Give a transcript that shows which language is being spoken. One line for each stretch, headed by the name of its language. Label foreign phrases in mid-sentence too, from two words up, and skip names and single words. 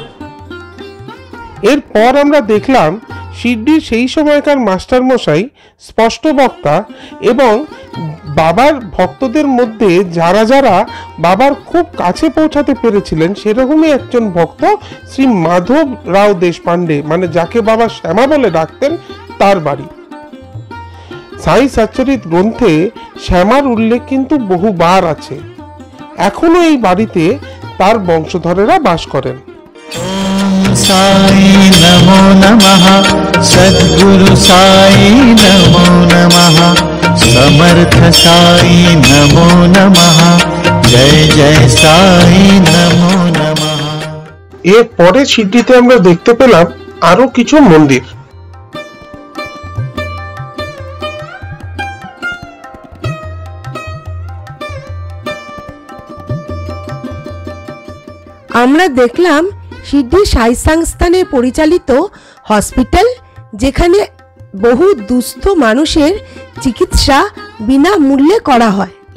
Bangla: এরপর আমরা দেখলাম শিরডির সেই সময়কার মাস্টারমশাই, স্পষ্ট বক্তা এবং বাবার ভক্তদের মধ্যে যারা যারা বাবার খুব কাছে পৌঁছাতে পেরেছিলেন সেরকমই একজন ভক্ত শ্রী মাধব রাও দেশপান্ডে, মানে যাকে বাবা শ্যামা বলে ডাকতেন, তার বাড়ি। সাই সচ্চরিত গ্রন্থে শ্যামার উল্লেখ কিন্তু বহুবার আছে। এখনো এই বাড়িতে তার বংশধরেরা বাস করেন।
Sanskrit: साई नमो नमः, सद्गुरु साई नमो नमः, समर्थ साई नमो नमः, जय जय साई नमो नमः।
Bangla: এর পরে সিদ্ধিতে আমরা দেখতে পেলাম আরো কিছু মন্দির। আমরা দেখলাম সিদ্ধি সাই সংস্থানে পরিচালিত হসপিটাল, যেখানে বহু দুস্থ মানুষের চিকিৎসা বিনামূল্যে করা হয়।